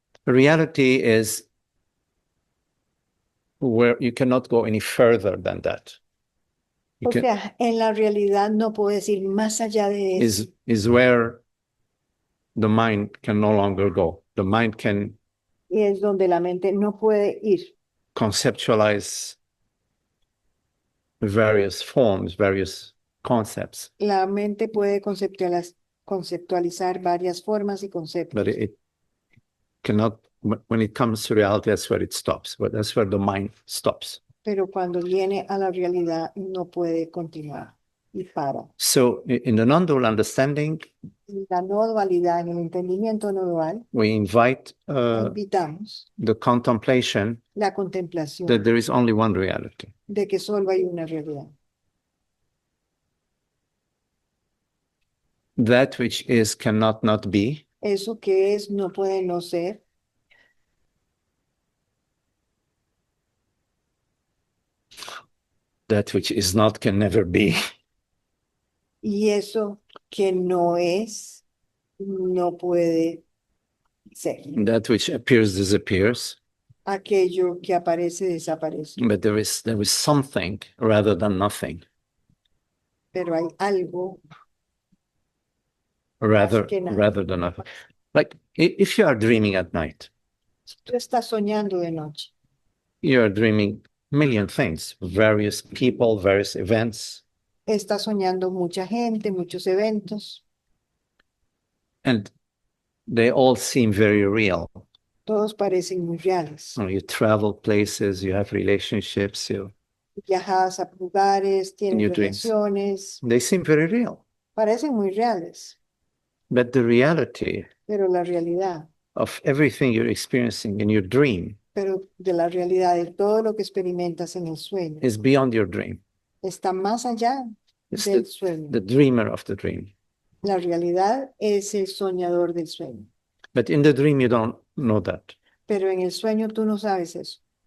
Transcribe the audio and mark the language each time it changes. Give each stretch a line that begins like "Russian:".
English: Reality is where you cannot go any further than that. You
Spanish: O
English: can,
Spanish: sea, en la realidad no puedes ir más allá de eso.
English: is where the mind can no longer go. The mind can
Spanish: Y es donde la mente no puede ir.
English: conceptualize various forms, various concepts,
Spanish: La mente puede conceptualizar varias formas y conceptos.
English: but it cannot, when it comes to reality, that's where it stops. But that's where the mind stops.
Spanish: Pero cuando viene a la realidad no puede continuar y para.
English: So in the non-dual understanding,
Spanish: La no dualidad, en el entendimiento no dual,
English: we invite
Spanish: invitamos
English: the contemplation
Spanish: la contemplación
English: that there is only one reality.
Spanish: de que solo hay una realidad.
English: That which is cannot not be.
Spanish: Eso que es no puede no ser.
English: That which is not can never be.
Spanish: Y eso que no es, no puede ser.
English: That which appears disappears.
Spanish: Aquello que aparece desaparece.
English: But there is something rather than nothing.
Spanish: Pero hay algo
English: Rather
Spanish: que nada.
English: rather than nothing. Like if you are dreaming at night,
Spanish: Si tú estás soñando de noche,
English: you are dreaming million things, various people, various events,
Spanish: estás soñando mucha gente, muchos eventos,
English: and they all seem very real.
Spanish: todos parecen muy reales.
English: You travel places, you have relationships,
Spanish: Viajas a lugares,
English: In your
Spanish: tienes
English: dreams.
Spanish: relaciones,
English: they seem very real.
Spanish: parecen muy reales,
English: But the reality
Spanish: pero la realidad,
English: of everything you're experiencing in your dream
Spanish: pero de la realidad de todo lo que experimentas en el sueño,
English: is beyond your dream.
Spanish: está más allá
English: It's
Spanish: del sueño.
English: the dreamer of the dream.
Spanish: La realidad es el soñador del sueño,
English: But in the dream, you don't know that,
Spanish: pero en el sueño tú no sabes eso,